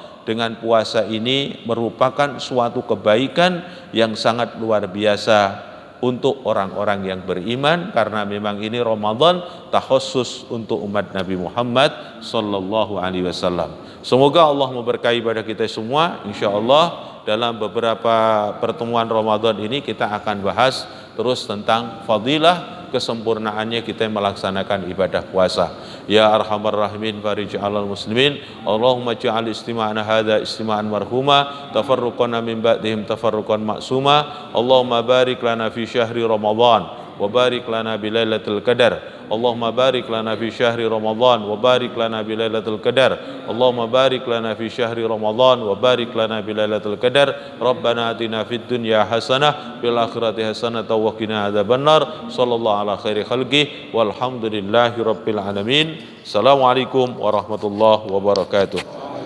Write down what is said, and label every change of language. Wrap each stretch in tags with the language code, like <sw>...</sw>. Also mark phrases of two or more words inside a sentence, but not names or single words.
<id>Dengan puasa ini merupakan suatu kebaikan yang sangat luar biasa untuk orang-orang yang beriman, karena memang ini Ramadan takhusus untuk umat Nabi Muhammad</id> <ar>صلى الله عليه وسلم.</ar> <id>Semoga Allah memberkahi pada kita semua. Insyaallah dalam beberapa pertemuan Ramadan ini kita akan bahas terus tentang fadilah kesempurnaannya kita melaksanakan ibadah puasa.</id> <ar>يا أرحم الراحمين فاجعل المسلمين، اللهم اجعل اجتماعنا هذا اجتماعا مرحوما، تفرقنا من بعدهم تفرقا معصوما. اللهم بارك لنا في شهر رمضان وبارك لنا بليلة القدر. اللهم بارك لنا في شهر رمضان وبارك لنا بليلة القدر. اللهم بارك لنا في شهر رمضان وبارك لنا بليلة القدر. ربنا آتنا في الدنيا حسنة في الآخرة حسنة وقنا عذاب النار. صلى الله على خير خلقه والحمد لله رب العالمين. السلام عليكم ورحمة الله وبركاته.</ar>